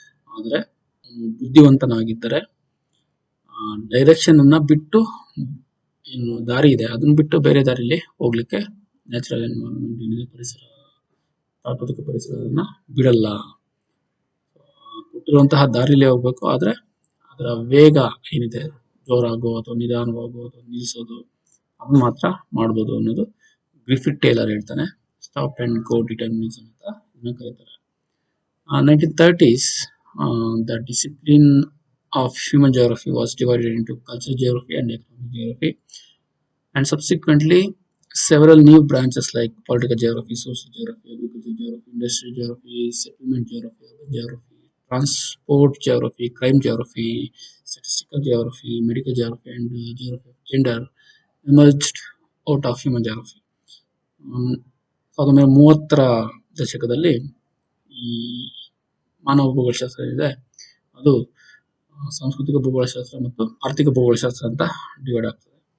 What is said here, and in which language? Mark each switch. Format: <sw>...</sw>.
<kn>ಆದರೆ ಬುದ್ಧಿವಂತನಾಗಿದ್ದರೆ ಡೈರೆಕ್ಷನ್ ಅನ್ನ ಬಿಟ್ಟು, ಏನು ದಾರಿ ಇದೆ ಅದನ್ನ ಬಿಟ್ಟು ಬೇರೆ ದಾರಿಯಲ್ಲಿ ಹೋಗ್ಲಿಕ್ಕೆ ನ್ಯಾಚುರಲ್ ಎನ್ವಿರಾನ್ಮೆಂಟ್ ಪರಿಸರ, ಪ್ರಾಕೃತಿಕ ಪರಿಸರವನ್ನ ಬಿಡಲ್ಲ. ಕೊಟ್ಟಿರುವಂತಹ ದಾರಿಲೇ ಹೋಗ್ಬೇಕು, ಆದ್ರೆ ಅದರ ವೇಗ ಏನಿದೆ, ಜೋರಾಗೋ ಅಥವಾ ನಿಧಾನವಾಗೋ ಅಥವಾ ನಿಲ್ಲಿಸೋದು, ಅದನ್ನ ಮಾತ್ರ ಮಾಡ್ಬೋದು ಅನ್ನೋದು ಗ್ರಿಫಿತ್ ಟೇಲರ್ ಹೇಳ್ತಾನೆ. ಸ್ಟಾಪ್ ಅಂಡ್ ಗೋ ಡಿಟರ್ಮಿನಿಸಂ ಅಂತ ಇದನ್ನ ಕರೀತಾರೆ.</kn> <en>1930s, the discipline of human geography was divided into cultural geography and economic geography, and subsequently several new branches like political geography, social geography, agricultural geography, industrial geography, settlement geography, urban geography, transport geography, crime geography, statistical geography, medical geography, and geography of gender emerged out of human geography.</en> <kn>1930ರ ದಶಕದಲ್ಲಿ ಈ ಮಾನವ ಭೂಗೋಳಶಾಸ್ತ್ರ ಇದೆ, ಅದು ಸಾಂಸ್ಕೃತಿಕ ಭೂಗೋಳಶಾಸ್ತ್ರ ಮತ್ತು ಆರ್ಥಿಕ ಭೂಗೋಳಶಾಸ್ತ್ರ ಅಂತ divide ಆಗ್ತದೆ.</kn>